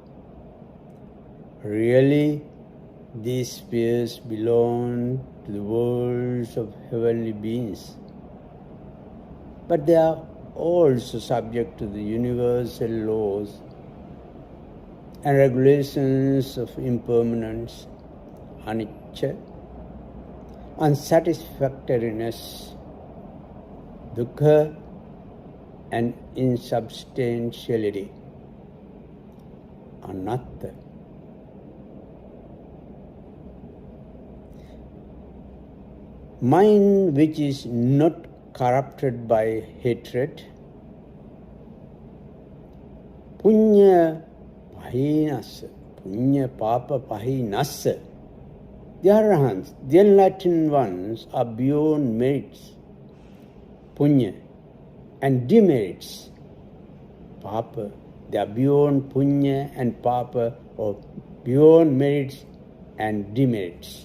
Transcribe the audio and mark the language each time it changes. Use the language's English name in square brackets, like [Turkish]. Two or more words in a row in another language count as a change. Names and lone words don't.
[English] Really, these spheres belong to the worlds of heavenly beings, but they are also subject to the universal laws and regulations of impermanence, anicca, unsatisfactoriness, dukkha, and insubstantiality, anatta. Mind which is not corrupted by hatred, [Pali] punya pahinassa, punya papa pahinassa. [English] The arahants, the enlightened ones, are beyond merits, punya, and demerits, papa. They are beyond punya and papa, or beyond merits and demerits.